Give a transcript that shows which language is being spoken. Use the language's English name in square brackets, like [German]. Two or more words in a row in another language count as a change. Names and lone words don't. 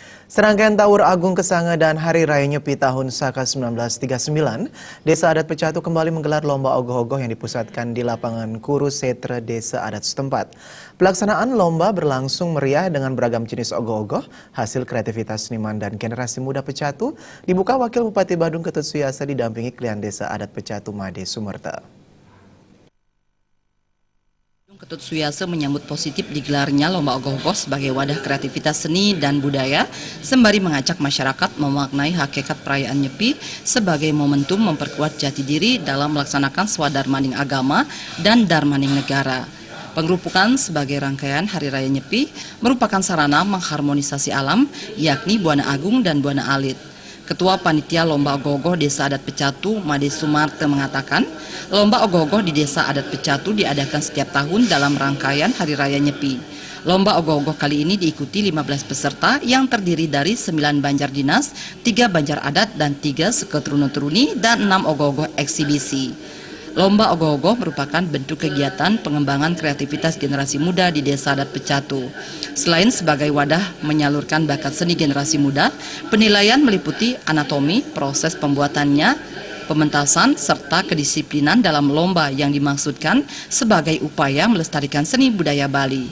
[Indonesian] Serangkaian Tawur Agung Kesanga dan Hari Raya Nyepi tahun Saka 1939, Desa Adat Pecatu kembali menggelar lomba ogoh-ogoh yang dipusatkan di lapangan Kuru Setre Desa Adat setempat. Pelaksanaan lomba berlangsung meriah dengan beragam jenis ogoh-ogoh, hasil kreativitas seniman dan generasi muda Pecatu, dibuka Wakil Bupati Badung Ketut Suyasa didampingi Klian Desa Adat Pecatu Made Sumerta. Ketut Suyasa menyambut positif digelarnya lomba ogoh-ogoh sebagai wadah kreativitas seni dan budaya, sembari mengajak masyarakat memaknai hakikat perayaan Nyepi sebagai momentum memperkuat jati diri dalam melaksanakan swadarmaning agama dan darmaning negara. Pengerupukan sebagai rangkaian Hari Raya Nyepi merupakan sarana mengharmonisasi alam, yakni Buana Agung dan Buana Alit. Ketua Panitia Lomba Ogoh-ogoh Desa Adat Pecatu, Made Sumarta mengatakan, lomba ogoh-ogoh di Desa Adat Pecatu diadakan setiap tahun dalam rangkaian Hari Raya Nyepi. Lomba ogoh-ogoh kali ini diikuti 15 peserta yang terdiri dari 9 banjar dinas, 3 banjar adat, dan 3 seketurun-turuni, dan 6 ogoh-ogoh eksibisi. Lomba ogoh-ogoh merupakan bentuk kegiatan pengembangan kreativitas generasi muda di Desa Adat Pecatu. Selain sebagai wadah menyalurkan bakat seni generasi muda, penilaian meliputi anatomi, proses pembuatannya, pementasan, serta kedisiplinan dalam lomba yang dimaksudkan sebagai upaya melestarikan seni budaya Bali.